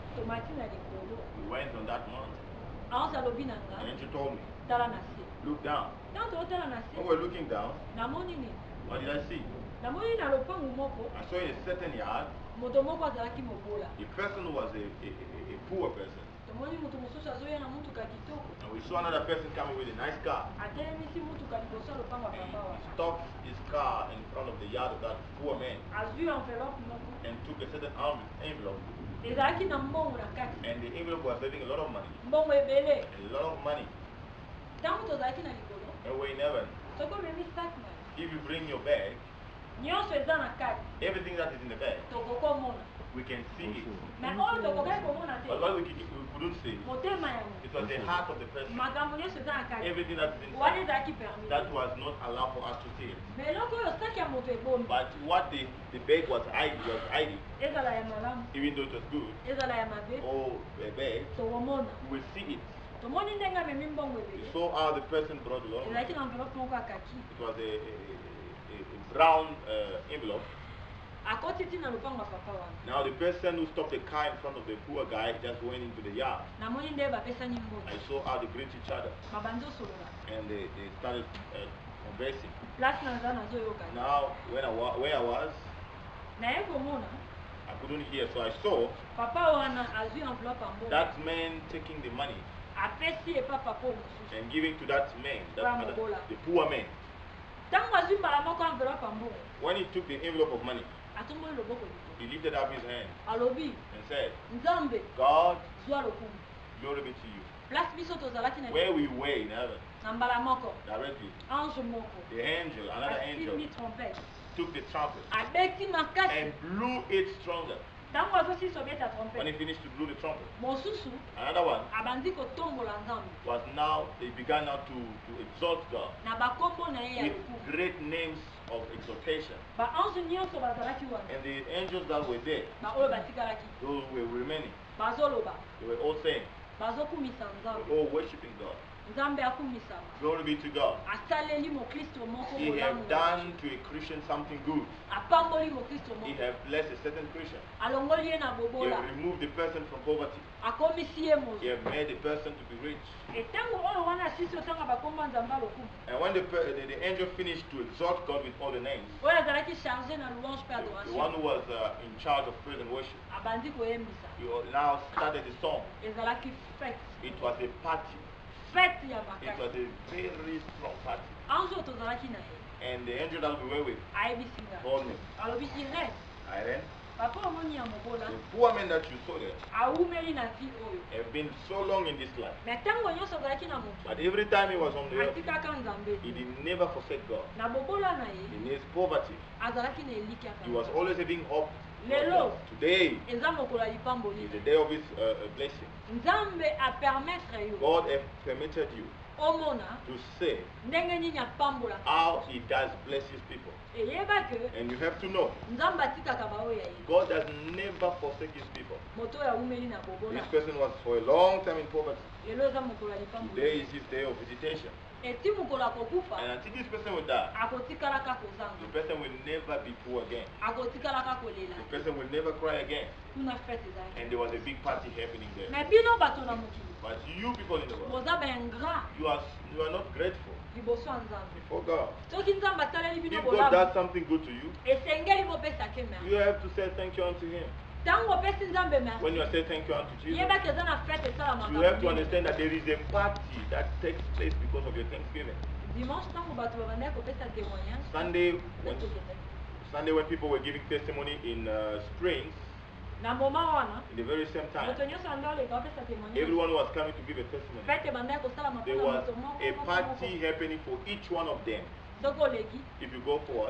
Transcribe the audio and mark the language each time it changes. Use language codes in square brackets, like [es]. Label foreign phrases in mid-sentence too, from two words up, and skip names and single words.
[en] We went on that mountain. And she told me, look down. When we were looking down, what did I see? I saw in a certain yard a person who was a poor person. [ln] tomoni mutu mosusu azoya na mutuka kitoko [en] And we saw another person coming with a nice car. [ln] atelemisi mutuka liboso ya lopango ya [en] And [ln] papa [en] he [ln] wana [en] stopped his car in front of the yard of that poor man [ln] azwi enveloppe moko [en] and took a certain envelope. [ln] ezalaki na mbongo na kati [en] And the envelope was having a lot of money. [ln] mbongo ebele [en] A lot of money. [ln] ntango tozalaki na likolo [en] And we're in heaven. [ln] soki omemi sac na [en] If you bring your bag, [ln] nyonso eza na kati [en] everything that is in the bag, [ln] tokokomona [en] we can see it. [ln] me oyo tokokaki komona te [en] But what we couldn't see, [ln] motema yango [en] it was the heart of the person. [ln] makambo nyonso eza na kati [en] Everything that is [ln] wana [en] inside, [ln] ezalaki permis [en] that was not allowed for us to see it. [ln] me eloko oyo sac ya moto ebomi [en] But what the bag was hiding, [ln] ezala ya malamu [en] even though it was good, [ln] ezala ya mabe [en] or a bag, [ln] tokomona [en] we will see it. [ln] tomoni ndenge amemi mbongo [en] We [ln] ebele [en] saw how the person brought a lot of money. [ln] ezalaki na enveloppe moko ya kaki [en] It was a brown envelope. [ln] akoti ti na lopango ya papa wana [en] Now the person who stopped the car in front of the poor guy just went into the yard. [ln] namoni nde bapesani mbongo [en] I saw how they greet each other [ln] babandi osolola [en] and they started conversing. [ln] place naza nazoyoka [en] Now where I was, [ln] naye komona [en] I couldn't hear, so I saw [ln] papa wana azwi enveloppe ya mbongo [en] that man taking the money [ln] apesi epa papa oyo mosusu [en] and giving to that man, [ln] Ramobola. [en] the poor man. [ln] ntango azwi mbala moko enveloppe ya mbongo [en] When he took the envelope of money, [ln] atomboli loboko likolo [en] he lifted up his hand [ln] alobi [en] and said, [ln] nzambe [en] God, [ln] zwa lokumu [en] glory be to you. [ln] place biso tozalaki na [en] Where we were in heaven, [ln] na mbala moko [en] directly, [ln] ange moko [en] the angel, another angel, [ln] asimbi trompete [en] took the trumpet [ln] abeti makasi [en] and blew it stronger. [ln] ntango azosisa obeta [en] When he [ln] trompete [en] finished to blow the trumpet, [ln] mosusu [en] another one [ln] abandi kotombola nzambe [en] was now, they began now to exalt God [ln] na bakombo na ye ya [en] with [ln] lokumu [en] great names of exaltation. [ln] baange nyonso bazalaki wana [en] And the angels that were there, [ln] baoyo batikalaki [en] those who were remaining, [ln] bazoloba [en] they were all saying, [ln] bazokumisa [en] they [ln] nzambe [en] were all worshiping God. [ln] nzambe akumisama [en] Glory be to God. [ln] asaleli mokristo moko [en] He [ln] bolamu [en] have done to a Christian something good. [ln] apamboli mokristo [en] He [ln] moko [en] have blessed a certain Christian. [ln] alongoli ye na [en] He [ln] bobola [en] have removed the person from poverty. [ln] akomisi ye [en] He [ln] mozwa [en] have made the person to be rich. [ln] etango oyo wana asisi otanga bakombo ya nzambe alokumu [en] And when the angel finished to exalt God with all the names, [ln] oyo azalaki charge na louange mpe [en] the one who [ln] adoration [en] was in charge of praise and worship, [ln] abandi koyembisa [en] he now started the song. [ln] ezalaki fete [en] It was a party. [ln] fete ya [en] It [ln] makasi [en] was a very strong party. [ln] ange oyo tozalaki na ye [en] And the angel that we were with [ln] ayebisi nga [en] told me, [ln] alobi irene [en] Irene, [ln] papa omoni ya mobola [en] the poor man that you saw there [ln] awumeli na vi oyo [en] have been so long in this life. [ln] me ntango nyonso azalaki na moto [en] But every time he was on the earth, [ln] atikaka nzambe [en] he did never forsake God. [ln] na bobola na ye [en] In his poverty, [ln] azalaki na elikya [en] he was always having hope. [ln] lelo [en] Today [ln] eza mokolo ya lipamboli [en] is the day of his blessing. [ln] nzambe apermettre yo [en] God has permitted you [ln] omona [en] to say [ln] ndenge nini apambolaka [en] how he does bless his people. [ln] eyeba ke [en] And you have to know, [ln] nzambe atikaka baoyo ya ye [en] God does never forsake his people. [ln] moto oyo awumeli na bobola [en] This person was for a long time in poverty. [ln] lelo eza mokolo ya [en] Today [ln] lipamboli [en] is his day of visitation. [ln] eti mokolo akokufa [en] And until this person will die, [ln] akotikalaka [en] the [ln] kozanga [en] person will never be poor again. [ln] akotikalaka kolela [en] The person will never cry again. [ln] kuna fete ezalaki [en] And there was a big party happening there. [ln] me bino bato na mokili [en] But you people in the world, [ln] boza baingrat [en] you are not grateful [ln] liboso ya nzambe [en] before God. [ln] soki nzambe asaleli bino [en] If God [ln] bolamu [en] does something good to you, [ln] esengeli bopesake [en] you [ln] mer [en] have to say thank you unto him. [ln] ntango opesi nzambe [en] When you [ln] merci [en] say thank you unto Jesus, [ln] yebaki eza na fete esalamaka [en] you have to [ln] mingi. [en] understand that there is a party that takes place because of your thanksgiving. [ln] dimanche ntango bato babandaki kopesa témoignage [en] Sunday when people were giving testimony in Springs, [ln] na moma wana [en] in the very same time, [ln] moto nyonso anda oleka opesa témoignage [en] everyone was coming to give a testimony. [ln] fete bandaki kosalama [en] There [ln] mpona [en] was [ln] moto moko [en] a [ln] moko [en] party [ln] moko. [en] happening for each one of them. [ln] soki oleki If you go forward,